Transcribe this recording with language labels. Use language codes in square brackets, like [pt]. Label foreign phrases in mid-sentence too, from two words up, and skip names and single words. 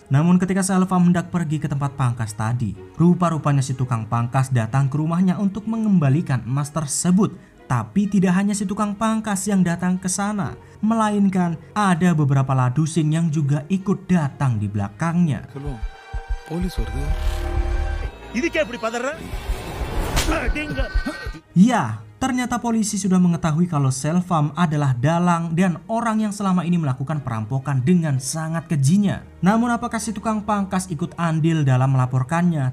[id] Namun ketika Selvam hendak pergi ke tempat pangkas tadi, rupa-rupanya si tukang pangkas datang ke rumahnya untuk mengembalikan emas tersebut. Tapi tidak hanya si tukang pangkas yang datang ke sana, melainkan ada beberapa ladusing yang juga ikut datang di belakangnya. [ta] சொல்லுவோம் போலீஸ் வருது. [id] Ya, ternyata polisi sudah mengetahui kalau Selvam adalah dalang dan orang yang selama ini melakukan perampokan dengan sangat kejinya. Namun apakah si tukang pangkas ikut andil dalam melaporkannya?